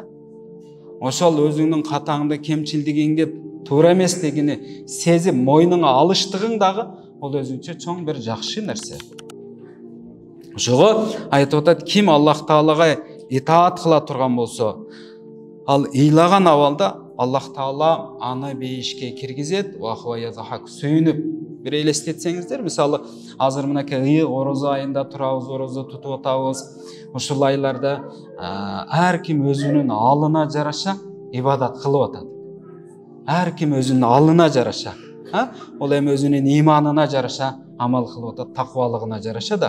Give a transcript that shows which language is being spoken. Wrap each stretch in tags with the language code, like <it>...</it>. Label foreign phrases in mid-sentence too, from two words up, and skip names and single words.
<ky>Ошол өзүңдүн катаңды, кемчилдигиңди туура эместигини сезип мойнуңа алыштыгың дагы ол өзүнчө чоң бир жакшы нерсе. Ошого айтып атат, ким Аллах Таалага итаат кыла турган болсо, ал ыйлаган абалда Аллах Таала аны бейишке киргизет,</ky> <ar>وهو يضحك,</ar> <ky>сүйүнүп. Бир элестетсеңиздер, мисалы, азыр мынакей ыйык орозо айында турабыз, орозо тутуп атабыз. Ушул айларда ар ким өзүнүн алына жараша ибадат кылып атат. Ар ким өзүнүн алына жараша, ол эми өзүнүн иманына жараша амал кылып атат, таквалыгына жараша да.</ky>